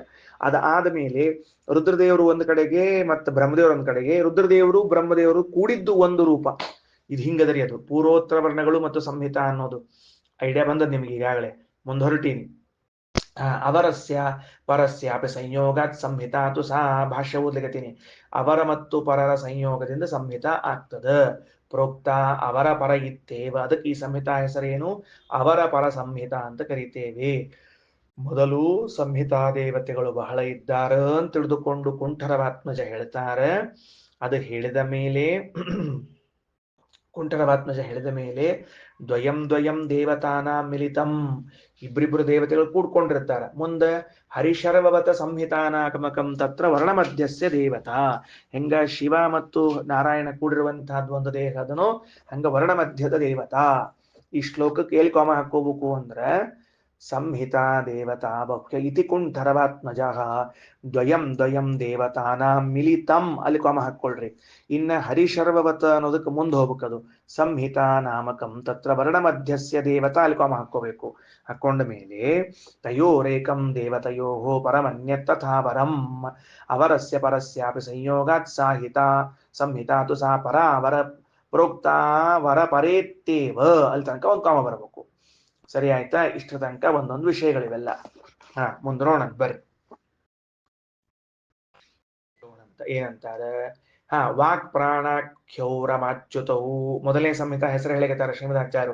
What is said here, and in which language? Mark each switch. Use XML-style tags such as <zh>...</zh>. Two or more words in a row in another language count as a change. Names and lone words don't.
<kn>ಅದಾದ ಮೇಲೆ ರುದ್ರದೇವರು ಒಂದ್ ಕಡೆಗೆ ಮತ್ತು ಬ್ರಹ್ಮದೇವರು ಒಂದ್ ಕಡೆಗೆ, ರುದ್ರದೇವರು ಬ್ರಹ್ಮದೇವರು ಕೂಡಿದ್ದು ಒಂದು ರೂಪ. ಇದು ಹಿಂಗದರಿ. ಅದು ಪೂರ್ವೋತ್ತರ ವರ್ಣಗಳು ಮತ್ತು ಸಂಹಿತಾ ಅನ್ನೋದು ಐಡಿಯಾ ಬಂದದ್ ನಿಮ್ಗೆ ಈಗಾಗಲೇ.</kn> <sa>ಮುಂದೊರಟೀನಿ. ಅವರಸ್ಯ ಪರಸ್ಯಾಪಿ ಸಂಯೋಗಾತ್ ಸಂಹಿತಾ ತು ಸಾ,</sa> <kn>ಭಾಷ್ಯ ಓದ್ಲಿಕತ್ತೀನಿ. ಅವರ ಮತ್ತು ಪರರ ಸಂಯೋಗದಿಂದ ಸಂಹಿತಾ ಆಗ್ತದ.</kn> <sa>ಪ್ರೋಕ್ತ ಅವರ ಪರ ಇತ್ತೇವ,</sa> <kn>ಅದಕ್ಕೆ ಈ ಸಂಹಿತಾ ಹೆಸರೇನು, ಅವರ ಪರ ಸಂಹಿತಾ ಅಂತ ಕರಿತೇವೆ. ಮೊದಲು ಸಂಹಿತಾ ದೇವತೆಗಳು ಬಹಳ ಇದ್ದಾರ ಅಂತ ತಿಳಿದುಕೊಂಡು ಕುಂಠರವಾತ್ಮಜ ಹೇಳ್ತಾರೆ. ಅದು ಹೇಳಿದ ಮೇಲೆ ಕುಂಠರವಾತ್ಮಜ ಹೇಳಿದ ಮೇಲೆ</kn> <sa>ದ್ವಯಂ ದ್ವಯಂ ದೇವತಾನ ಮಿಲಿತಂ,</sa> <kn>ಇಬ್ರಿಬ್ರು ದೇವತೆಗಳು ಕೂಡ್ಕೊಂಡಿರ್ತಾರ. ಮುಂದೆ</kn> <sa>ಹರಿಶರ್ವವತ ಸಂಹಿತಾನಾಕಮಕಂ ತತ್ರ ವರ್ಣ ಮಧ್ಯಸ್ಯ ದೇವತಾ,</sa> <kn>ಹೆಂಗ ಶಿವ ಮತ್ತು ನಾರಾಯಣ ಕೂಡಿರುವಂತಹದ್ದು ಒಂದು ದೇಹ ಅದನೋ ಹಂಗ ವರ್ಣ ಮಧ್ಯದ ದೇವತಾ. ಈ ಶ್ಲೋಕಕ್ಕೆ ಎಲ್ಲಿ ಕಾಮ ಹಾಕೋಬೇಕು ಅಂದ್ರ,</kn> <sa>ಸಂಹಿತಾ ದೇವತಾ ಭಕ್ತ ಇತಿ ಕುಂಠರವಾತ್ಮಜ ದ್ವಯಂ ದ್ವಯಂ ದೇವತಾನಾಂ ಮಿಲಿತಂ,</sa> <kn>ಅಲ್ಲಿ ಕಾಮ ಹಾಕೊಳ್ರಿ. ಇನ್ನ ಹರಿಶರ್ವವತ ಅನ್ನೋದಕ್ಕೆ ಮುಂದೆ ಹೋಗ್ಬೇಕದು.</kn> <sa>ಸಂಹಿತಾ ನಾಮಕಂ ತತ್ರ ವರ್ಣ ಮಧ್ಯಸ್ಯ ದೇವತಾ,</sa> <kn>ಅಲ್ಲಿ ಕಾಮ ಹಾಕೋಬೇಕು. ಹಾಕೊಂಡ ಮೇಲೆ</kn> <sa>ತಯೋರೇಕಂ ದೇವತಯೋಹೋ ಪರಮನ್ಯತ್ತಥಾವರಂ, ಅವರಸ್ಯ ಪರಸ್ಯಾಪಿ ಸಂಯೋಗಾತ್ ಸಾಹಿತಾ ಸಂಹಿತಾ ತು ಸಾ ಪರ ಅವರ ಪ್ರೋಕ್ತ ವರ ಪರೇತ್ತೇವ,</sa> <kn>ಅಲ್ಲಿ ತನಕ ಒಂದು ಕಾಮ ಬರಬೇಕು. ಸರಿ ಆಯ್ತಾ? ಇಷ್ಟರ ತನಕ ಒಂದೊಂದು ವಿಷಯಗಳಿವೆಲ್ಲ. ಮುಂದ್ರೋಣ ಬರ್ರಿ. ಏನಂತಾರೆ,</kn> <sa>ವಾಕ್ ಪ್ರಾಣ ಕ್ಷೌರಮಾಚ್ಯುತವು,</sa> <kn>ಮೊದಲನೇ ಸಂಹಿತಾ ಹೆಸರು ಹೇಳಿಕತ್ತಾರೆ ಶ್ರೀಮದಾಚಾರ್ಯರು.</kn>